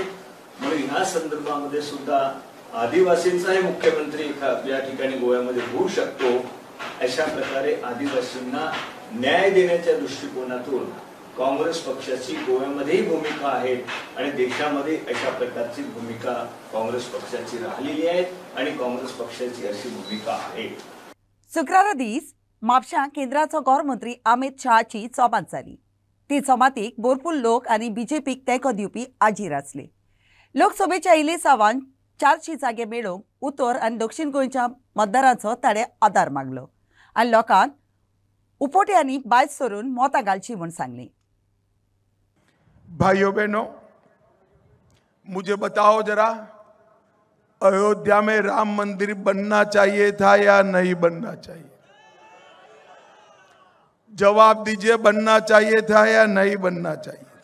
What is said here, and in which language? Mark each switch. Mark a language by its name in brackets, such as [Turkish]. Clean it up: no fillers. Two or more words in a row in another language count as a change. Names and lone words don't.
[Marathi] म्हणून या संदर्भामध्ये सुद्धा आदिवासींचाही मुख्यमंत्री या ठिकाणी गोव्यामध्ये होऊ शकतो अशा प्रकारे आदिवासींना न्याय देण्याच्या दृष्टिकोनातून काँग्रेस पक्षाची गोव्यामध्येही भूमिका आहे आणि देशामध्ये अशा प्रकारची भूमिका काँग्रेस पक्षाची राहिलेली आहे आणि काँग्रेस पक्षाची अशी भूमिका आहे। [Konkani] शुक्रारा दीस म्हापशां केंद्राचो गृहमंत्री अमित शहाची चोमात जाली। ती चोमातीक भरपूर लोक आनी बीजेपीक तेंको दिवपी हाजीर आसले। लोकसभेच्या इले सावन 400 जागे मेळोवंक उत्तर आनी दक्षिण गोंयच्या मतदारांचो ताणें आदार मागलो आनी लोकांक उपोट्यांनी भायर सरून मतां घालची म्हूण सांगलें। [Hindi] भाइयों बहनों, मुझे बताओ जरा, अयोध्या में राम मंदिर बनना चाहिए था या नहीं बनना चाहिए? जवाब दीजिए, बनना चाहिए था या नहीं बनना चाहिए?